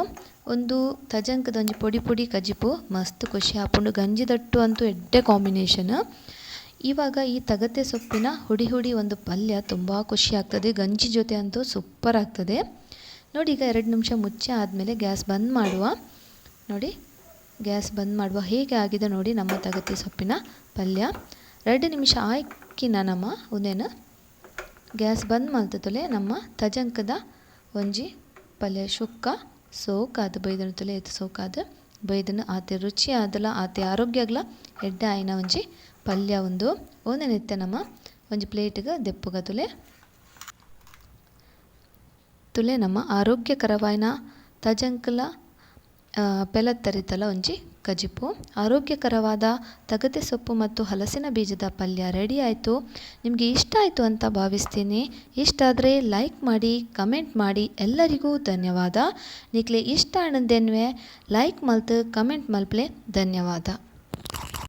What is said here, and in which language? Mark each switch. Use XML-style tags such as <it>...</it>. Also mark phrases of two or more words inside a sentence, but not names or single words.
<tcy>ಒಂದು ತಜಂಕದ ಒಂಜಿ ಪೊಡಿ ಪೊಡಿ ಕಜಿಪು ಮಸ್ತ್ ಖುಷಿ ಆಪುಂಡು. ಗಂಜಿ ದಟ್ಟು ಅಂತೂ ಎಡ್ಡೆ ಕಾಂಬಿನೇಷನ್.</tcy> <kn>ಇವಾಗ ಈ ತಗತೆ ಸೊಪ್ಪಿನ ಹುಡಿ ಹುಡಿ ಒಂದು ಪಲ್ಯ ತುಂಬ ಖುಷಿ ಆಗ್ತದೆ. ಗಂಜಿ ಜೊತೆ ಅಂತೂ ಸೂಪರ್ ಆಗ್ತದೆ ನೋಡಿ. ಈಗ 2 ನಿಮಿಷ ಮುಚ್ಚಿ ಆದಮೇಲೆ ಗ್ಯಾಸ್ ಬಂದ್ ಮಾಡುವ ನೋಡಿ. ಗ್ಯಾಸ್ ಬಂದ್ ಮಾಡುವ. ಹೇಗೆ ಆಗಿದೆ ನೋಡಿ ನಮ್ಮ ತಗತೆ ಸೊಪ್ಪಿನ ಪಲ್ಯ.</kn> <tcy>2 ನಿಮಿಷ ಆಯ್ಕಿನ ನಮ್ಮ ಒಂದೇನು ಗ್ಯಾಸ್ ಬಂದ್ ಮಲ್ತತೊಲೆ ನಮ್ಮ ತಜಂಕದ ಒಂಜಿ ಪಲ್ಯ ಶುಕ್ಕ ಸೋಕಾದ ಬೈದನು ತೊಲೆ ಎತ್ತು ಸೋಕಾದ ಬೈದನು ಆತೆ ರುಚಿ ಆದಲ ಆತೆ ಆರೋಗ್ಯಗ್ಲ ಎಡ್ಡೆ ಆಯ್ನ ಒಂಜಿ ಪಲ್ಯ ಒಂದನೆತ್ತೆ ನಮ್ಮ ಒಂಜಿ ಪ್ಲೇಟ್ಗೆ ದೆಪ್ಪುಗ ತುಲೆ ನಮ್ಮ ಆರೋಗ್ಯಕರವಾಯಿನ ತಜಂಕಲ ಪೆಲತ್ತರಿತಲ ಒಂಜಿ ಕಜಿಪು.</tcy> <kn>ಆರೋಗ್ಯಕರವಾದ ತಗತೆ ಸೊಪ್ಪು ಮತ್ತು ಹಲಸಿನ ಬೀಜದ ಪಲ್ಯ ರೆಡಿ ಆಯಿತು. ನಿಮಗೆ ಇಷ್ಟ ಆಯಿತು ಅಂತ ಭಾವಿಸ್ತೀನಿ. ಇಷ್ಟ ಆದರೆ ಲೈಕ್ ಮಾಡಿ, ಕಮೆಂಟ್ ಮಾಡಿ. ಎಲ್ಲರಿಗೂ ಧನ್ಯವಾದ.</kn> <tcy>ನಿಕ್ಲೆ ಇಷ್ಟ ಆನಂದೇನ್ವೆ ಲೈಕ್ ಮಲ್ತು ಕಮೆಂಟ್ ಮಲ್ಪ್ಲೆ ಧನ್ಯವಾದ.</tcy>